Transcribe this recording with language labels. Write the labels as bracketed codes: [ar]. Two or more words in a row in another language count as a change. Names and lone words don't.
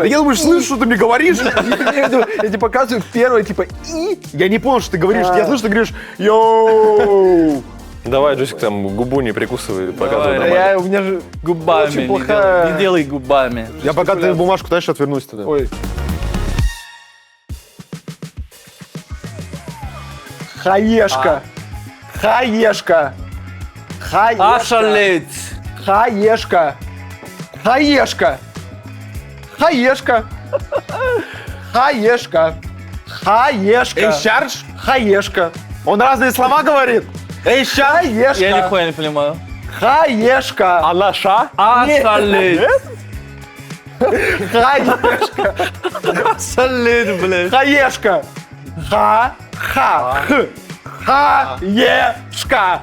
[ru] Да я думаю, слышишь, что ты мне говоришь? Я тебе показываю первое, типа и. Я не понял, что ты говоришь. А. Я слышу, что ты говоришь, йоу. Давай, Джусик, там губу не прикусывай, показывай Давай. нормально. У меня же Губами. Очень не плохая- делай- Не делай губами. Я пока ты бумажку дальше отвернусь тогда. Ой. Хаешка. Хаешка. Хаешка. Ошалеть. Хаешка. Хаешка. Хаешка. Хаешка. Хаешка. Эйчардж? Хаешка. Он разные слова говорит. Хаешка. Я нихуя не понимаю. Хаешка. Анаша? Ошалеть. Хаешка. Ошалеть, блядь. Хаешка. Ха. Х. Хаешка.